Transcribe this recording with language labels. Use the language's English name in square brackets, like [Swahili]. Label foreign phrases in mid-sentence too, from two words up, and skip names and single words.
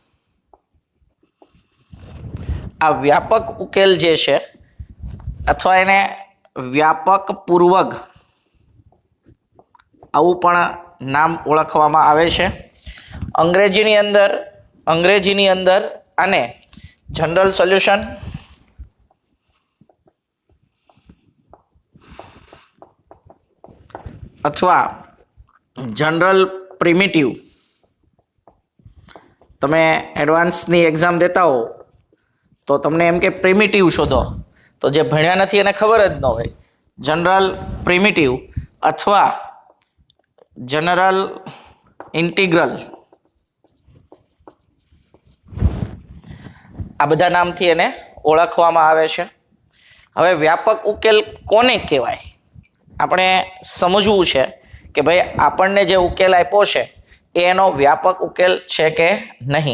[Gujarati] આ વ્યાપક ઉકેલ જે છે અથવા એને વ્યાપક પૂર્વક આવું પણ નામ ઓળખવામાં આવે છે। અંગ્રેજીની અંદર આને [English] general solution [Gujarati] અથવા [English] general primitive [Gujarati] તમે એડવાન્સની એક્ઝામ દેતા હો તો તમને એમ કે પ્રિમિટિવ શોધો તો જે ભણ્યા નથી એને ખબર જ ન હોય [English] general primitive [Gujarati] અથવા [English] general integral, [Gujarati] આ બધા નામથી એને ઓળખવામાં આવે છે. હવે વ્યાપક ઉકેલ કોને કહેવાય આપણે સમજવું છે કે ભાઈ આપણને જે ઉકેલ આપ્યો છે એ એનો વ્યાપક ઉકેલ છે કે નહીં.